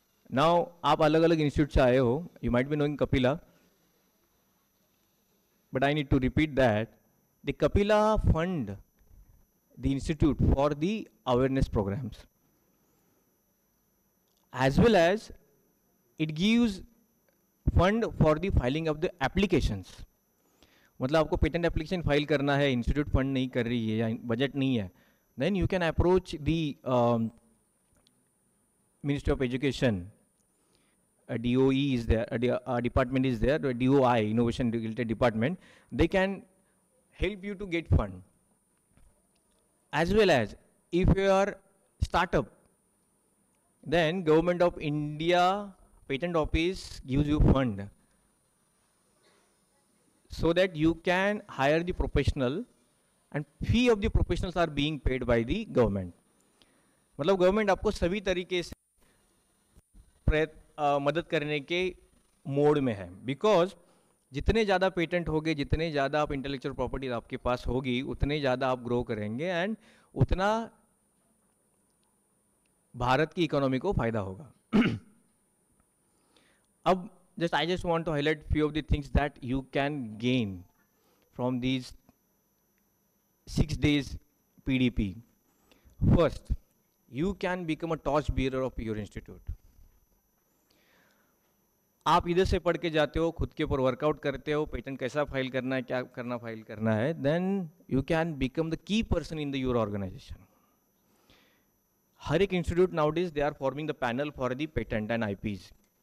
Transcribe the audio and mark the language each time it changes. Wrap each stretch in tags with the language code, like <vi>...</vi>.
<en>Now,</en> <hi>आप अलग अलग इंस्टीट्यूट से आए हो,</hi> <en>you might be knowing Kapila, but I need to repeat that the Kapila fund the institute for the awareness programs, as well as it gives fund for the filing of the applications.</en> <hi>मतलब आपको patent application file करना है, institute fund नहीं कर रही है या budget नहीं है,</hi> <en>then you can approach the Ministry of Education. A DOE is there, a department is there, a DOI, Innovation Related Department. They can help you to get fund. As well as if you are startup, then Government of India Patent Office gives you fund so that you can hire the professional, and fee of the professionals are being paid by the government.</en> <hi>मतलब government आपको सभी तरीके से मदद करने के mode में है. बिकॉज जितने ज़्यादा पेटेंट होंगे, जितने ज़्यादा आप इंटेलेक्चुअल प्रॉपर्टी आपके पास होगी, उतने ज़्यादा आप ग्रो करेंगे एंड उतना भारत की इकोनॉमी को फायदा होगा.</hi> <en>अब I just want to highlight few of the things that you can gain from these 6 days PDP. First, you can become a torch bearer of your institute.</en> <hi>आप इधर से पढ़ के जाते हो, खुद के ऊपर वर्कआउट करते हो, पेटेंट कैसा फाइल करना है, क्या करना फाइल करना है,</hi> <en>Then you can become the key person in the your organisation. हर एक institute nowadays they are forming the panel for the patent and IPs.</en>